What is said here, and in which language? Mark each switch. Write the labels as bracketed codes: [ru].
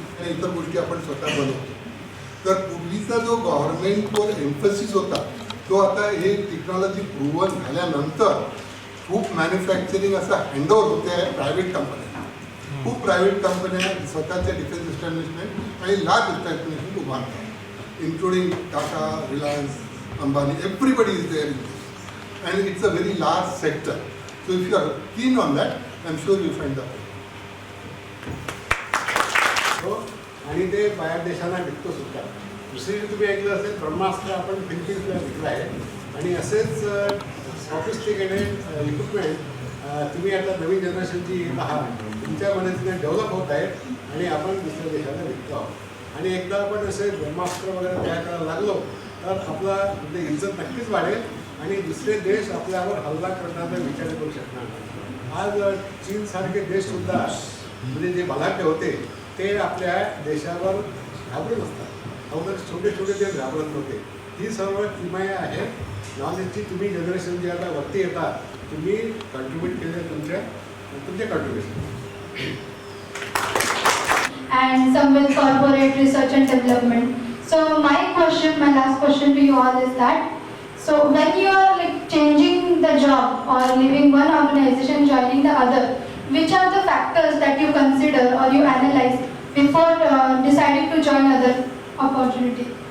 [mr] इतर गोष्टी आपण स्वतः बनवतो. तर पूर्वीचा जो गव्हर्नमेंटवर एम्फसिस होता तो आता हे टेक्नॉलॉजी प्रूव्हन झाल्यानंतर खूप मॅन्युफॅक्चरिंग असं हँडओव्हर होते आहे प्रायव्हेट कंपन्या. खूप प्रायव्हेट कंपन्या स्वतःच्या डिफेन्स इस्टॅब्लिशमेंट आणि large establishment उभारतात, including Tata, Reliance, Ambani, [en] Everybody is there in this, and it's a very large sector. So if you are keen on that, I am sure you find the. [mr] आणि ते बाहेर देशांना विकतो सुद्धा. दुसरी तुम्ही ऐकलं असेल, ब्रह्मास्त्र आपण फिलिपिन्सला विकलं आहे, आणि असेच सॉफिस्टिकेटेड इक्विपमेंट तुम्ही आता नवीन जनरेशनची आहात, तुमच्या मनातून डेव्हलप होत आहेत आणि आपण दुसऱ्या देशाला विकतो आहोत. आणि एकदा आपण असे ब्रह्मास्त्र वगैरे तयार करायला लागलो तर आपला म्हणजे इज्जत नक्कीच वाढेल आणि दुसरे देश आपल्यावर हल्ला करण्याचा विचार करू शकणार नाही. आज चीनसारखे देशसुद्धा म्हणजे जे बलाढ्य होते ते आपल्या देशावर घाबरत असतात. अवघड छोटे छोटे ते घाबरत नव्हते. ही सर्व किमया आहे नॉलेजची. तुम्ही जनरेशन जे आता वरती येतात, तुम्ही कंट्रीब्यूट केले तुमचे contribution. [en] And some with corporate research and development. So my last question to you all is that, so when you are like changing the job or leaving one organization, joining the other, which are the factors that you consider or you analyze before deciding to join other opportunity?